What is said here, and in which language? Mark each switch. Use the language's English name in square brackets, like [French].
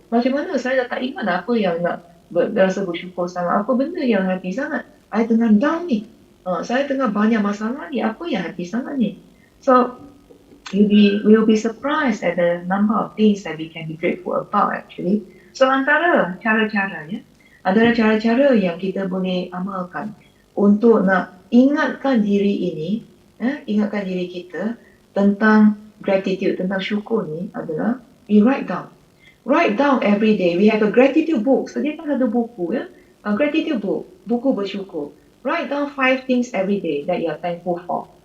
[Malay] Macam mana saya dah tak ingat apa yang nak berasa bersyukur sangat, apa benda yang [English] happy [Malay] sangat. Saya tengah [English] down [Malay] ni, saya tengah banyak masalah ni, apa yang [English] happy [Malay] sangat ni? [English] So we will be surprised at the number of things that we can be grateful about actually. [Malay] So antara cara-caranya, adalah cara-cara yang kita boleh amalkan untuk nak ingatkan diri ini, ingatkan diri kita tentang gratitude, tentang syukur ni adalah [English] we write down. Write down every day. We have a gratitude book. [Malay] Sediakan satu buku, ya. [English] A gratitude book. [Malay] Buku bersyukur. [English] Write down 5 things every day that you are thankful for.